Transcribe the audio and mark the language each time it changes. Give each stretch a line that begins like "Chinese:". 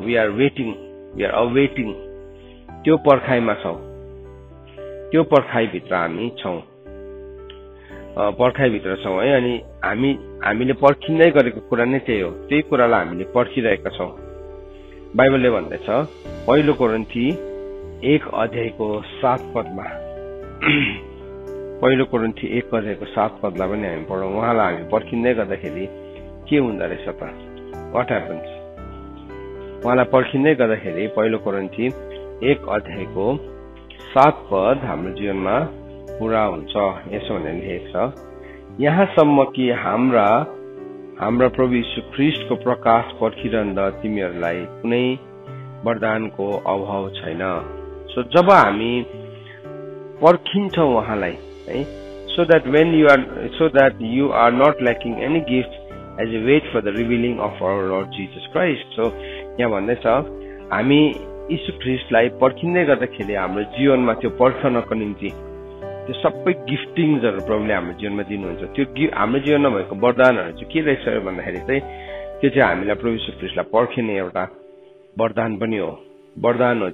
English: we are waiting, we are awaiting,
Nepali: त्यो पर्खाइमा छौँ, त्यो पर्खाइभित्र हामी छौँ, पर्खाइभित्र छौँ है। अनि हामीले पर्खिँदै गरेको कुरा नै त्यही हो, त्यही कुरालाई हामीले पर्खिरहेका छौँ। बाइबलले भन्दैछ पहिलो कोरिन्थी 1:7 पहिलो कोरिन्थी 1:7 पनि हामी पढौँ। उहाँलाई हामी पर्खिँदै गर्दाखेरि के हुँदो रहेछ त,
English: What happens?
Nepali: उहाँलाई पर्खिँदै गर्दाखेरि पहिलो कोरिन्थी 1:7 हाम्रो जीवनमा पूरा हुन्छ। यसो भनेर लेखेको छ, यहाँसम्म कि हाम्रा प्रभु यीशु ख्रीष्टको प्रकाश पर्खिरहँदा तिमीहरूलाई कुनै वरदानको अभाव छैन। सो जब हामी पर्खिन्छौँ उहाँलाई है,
English: so that you are not lacking any gift as you wait for the revealing of our Lord Jesus Christ.
Nepali: So यहाँ भन्दैछ हामी यीशु ख्रीष्टलाई पर्खिँदै गर्दाखेरि हाम्रो जीवनमा त्यो पर्खनको निम्ति त्यो सबै गिफ्टिङ्सहरू प्रभुले हाम्रो जीवनमा दिनुहुन्छ। त्यो हाम्रो जीवनमा भएको वरदानहरू चाहिँ के रहेछ भन्दाखेरि चाहिँ त्यो चाहिँ हामीलाई प्रभु यीशु ख्रीष्टलाई पर्खिने एउटा वरदान पनि हो, वरदान हो।